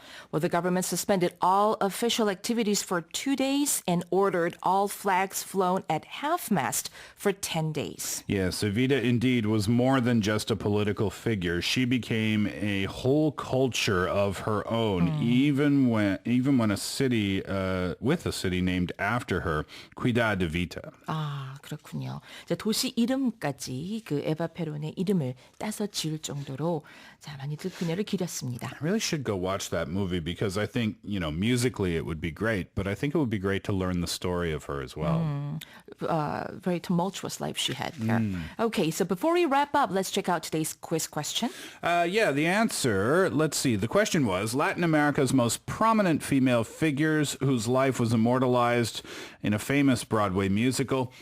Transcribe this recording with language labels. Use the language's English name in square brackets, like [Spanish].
[English] Well, the government suspended all official activities for 2 days and ordered all flags flown at half-mast for 10 days. Yes, Evita indeed was more than just a political figure. She became a whole culture of her own, even when a city with a city named after her, Ciudad de Vita. [Korean] 아, 그렇군요. 이제 도시 이름까지 그 에바 페론의 이름을 따서 지을 정도로 자, 많이들 그녀를 기렸습니다. [English] I really should go watch that movie because I think, musically it would be great, but I think it would be great to learn the story of her as well. Very tumultuous life she had there. Okay, so before we wrap up, let's check out today's quiz question. Yeah, the answer, let's see. The question was, Latin America's most prominent female figures whose life was immortalized in a famous Broadway musical.